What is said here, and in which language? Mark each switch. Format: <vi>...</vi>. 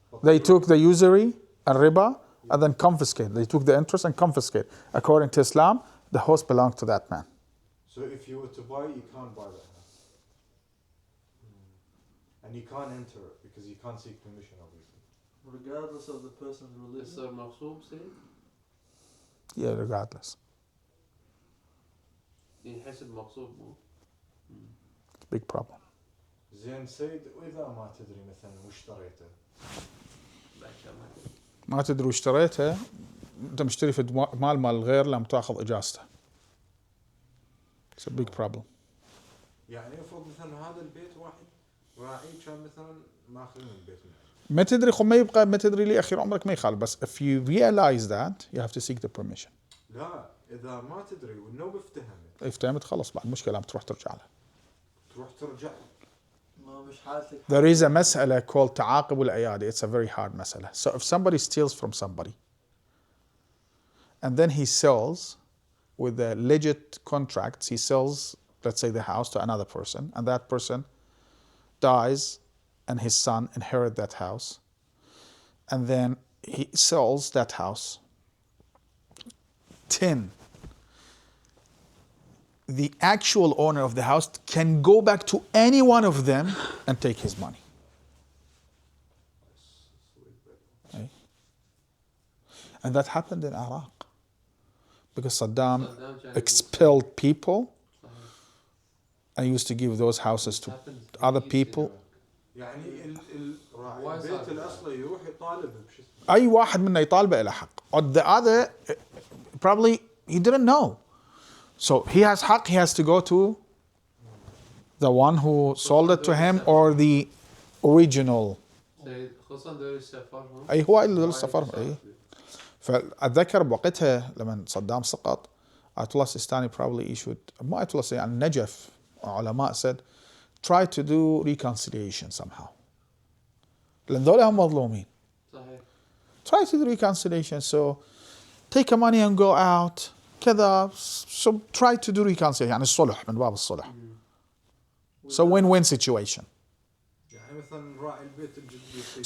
<en>They took the usury and riba and then confiscated. They took the interest and confiscated. According to Islam, the house belonged to that man. So if you were to buy it, you can't buy that house. And you can't enter it because you can't seek permission, obviously. Regardless of the person's religion. Is</en> <ar>مغصوب سيد؟</ar> <en>Yeah, regardless.</en> <ar>ينحسب مغصوب مو؟</ar> <en>It's a big problem.</en> <ar>زين سيد، وإذا ما تدري مثلا وش اشتريته؟ ما تدري وش اشتريته، انت مشتري في مال الغير لم تاخذ اجازته.</ar> <en>It's a big problem.</en> <ar>يعني افرض مثلا هذا البيت واحد راعي كان مثلا ماخذ من البيت منه. ما تدري ما يبقى ما تدري لي اخير عمرك ما يخالف، بس</ar> <en>if you realize that you have to seek the permission.</en> <ar>لا إذا ما تدري والنوبة افتهمت. افتهمت خلص بعد مشكلة بتروح ترجع له. تروح ترجع.</ar> <en>There is a مسألة called تعاقب الأيادي. It's a very hard مسألة. So if somebody steals from somebody and then he sells with the legit contracts, he sells, let's say, the house to another person, and that person dies and his son inherit that house, and then he sells that house. 10. The actual owner of the house can go back to any one of them and take his money. Okay? And that happened in Iraq because Saddam expelled people and used to give those houses to other people.</en> <ar>يعني البيت الأصلي يروح يطالب بشو أي واحد منا يطالبه إلى حق.</ar> <en>Or the other, probably he didn't know. So he has حق, he has to go to the one who sold it to him or the original.</en> <ar>خصوصا دول السفر. أي هو اللي دول السفر. أي. فأتذكر بوقتها لما صدام سقط Ayatollah Sistani</ar> <en>probably issued,</en> <ar>ما Ayatollah Sistani, يعني نجف علماء</ar> <en>said try to do reconciliation somehow.</en> <ar>لأن ذولا هم مظلومين. صحيح.</ar> <en>Try to do reconciliation, so take your money and go out كذا, so try to do reconciliation,</en> <ar>يعني الصلح من باب الصلح.</ar> <en>So win-win situation.</en> <ar>يعني مثلا راعي البيت الجديد.</ar>